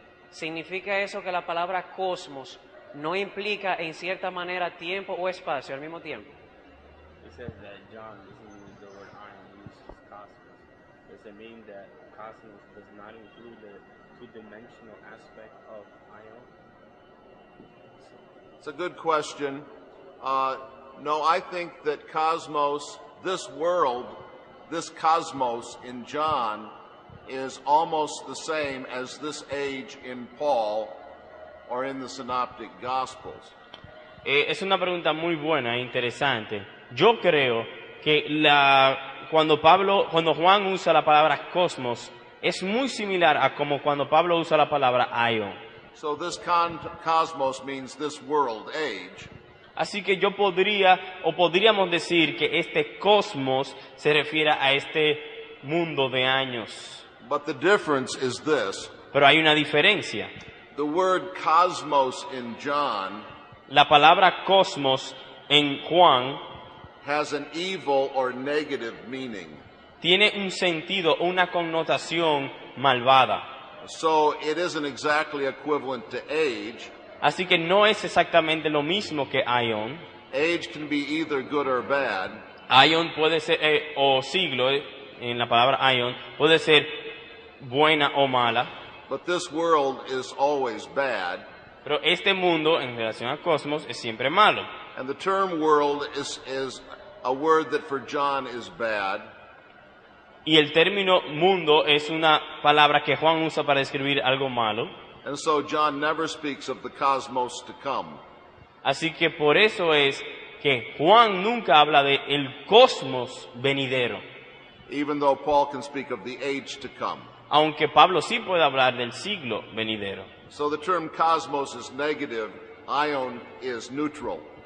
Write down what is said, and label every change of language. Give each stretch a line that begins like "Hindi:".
Spanish: ¿Significa eso que la palabra cosmos no implica en cierta manera tiempo o espacio al mismo tiempo?
English: It says that John doesn't use the word ion, he uses cosmos. Does it mean that cosmos does not include the two-dimensional aspect of ion? It's a good question. No, I think that cosmos, this world, this cosmos in John is almost the same as this age in Paul or in the Synoptic Gospels.
Spanish: Es una pregunta muy buena e interesante. Yo creo que cuando Juan usa la palabra cosmos es muy similar a como cuando Pablo usa la palabra aion.
English: So this cosmos means this world age.
Spanish: Así que yo podríamos decir que este cosmos se refiere a este mundo de años.
English: But the difference is this.
Spanish: Pero hay una diferencia.
English: The word cosmos in John
Spanish: La palabra cosmos en Juan
English: has an evil or negative meaning.
Spanish: tiene un sentido, una connotación malvada.
English: So it isn't exactly equivalent to age.
Spanish: Así que no es exactamente lo mismo que aion.
English: Age can be either good or bad.
Spanish: Aion puede ser, o siglo, en la palabra aion, puede ser buena o mala.
English: But this world is always bad.
Spanish: Pero este mundo, en relación al cosmos, es siempre malo.
English: And the term world is a word that for John is bad.
Spanish: Y el término mundo es una palabra que Juan usa para describir algo malo.
English: And so John never speaks of the cosmos to come.
Spanish: Así que por eso es que Juan nunca habla de el cosmos venidero.
English: Even though Paul can speak of the age to come.
Spanish: Aunque Pablo sí puede hablar del siglo venidero.
English: So the term cosmos is negative, aion is neutral.